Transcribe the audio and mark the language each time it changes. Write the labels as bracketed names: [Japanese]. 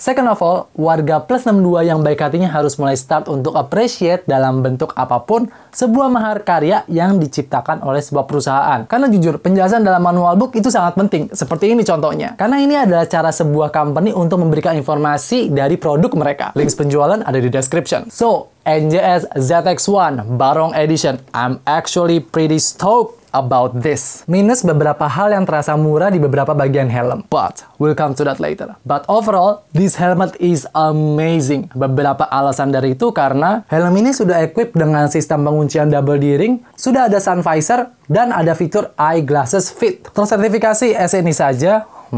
[English] Second of all, [Indonesian] warga plus 62 yang baik hatinya harus mulai start untuk appreciate dalam bentuk apapun sebuah mahakarya yang diciptakan oleh sebuah perusahaan. Karena jujur, penjelasan dalam manual book itu sangat penting. Seperti ini contohnya. Karena ini adalah cara sebuah company untuk memberikan informasi dari produk mereka. Links penjualan ada di description. [English] So, NJS ZX1 Barong Edition. I'm actually pretty stoked about this. [Indonesian] Minus beberapa hal yang terasa murah di beberapa bagian helm. [English] But, we'll come to that later. But overall, this helmet is amazing. [Indonesian] Beberapa alasan dari itu karena helm ini sudah equipped dengan sistem penguncian double D-ring, sudah ada sun visor, dan ada fitur eyeglasses fit. Tersertifikasi SNI saja.